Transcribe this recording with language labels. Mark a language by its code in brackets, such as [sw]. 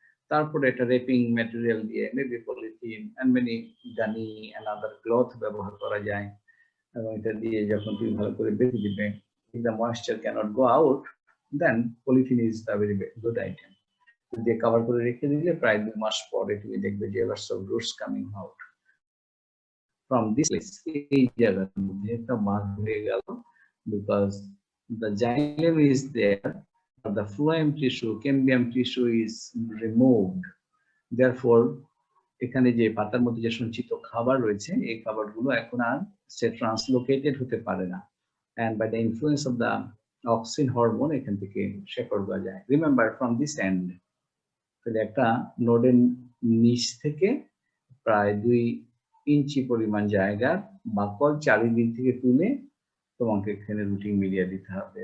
[bn] তারপরে একটা wrapping material দিয়ে, [en] maybe polythene and many gunny and other cloth [bn] ব্যবহার করা যায়, এবং এটা দিয়ে যখন তুমি ভালো করে বেঁধে দিবে, [en] if the moisture cannot go out, then polythene is the very good item. [bn] দিয়ে কভার করে রেখে দিলে প্রায় 2 মাস পরে তুমি দেখবে যে [en] lots of roots coming out from this place। [bn] এই জায়গার মধ্যে একটা মাস হয়ে গেল, because [en] the xylem is there, but the phloem tissue, cambium tissue is removed. Therefore, [bn] এখানে যে পাতার মধ্যে যে সঞ্চিত খাবার রয়েছে এই খাবারগুলো এখন আর সে ট্রান্সলোকেটেড হতে পারে না, [en] and by the influence of the auxin hormone [bn] এখান থেকে শেকড় গজায়। [en] remember from this end, [bn] তাহলে একটা নোডের নিচ থেকে প্রায় 2 ইঞ্চি পরিমাণ জায়গার বাকল চারিদিক থেকে তুলে তোমাকে এখানে রুটিং মিডিয়া দিতে হবে।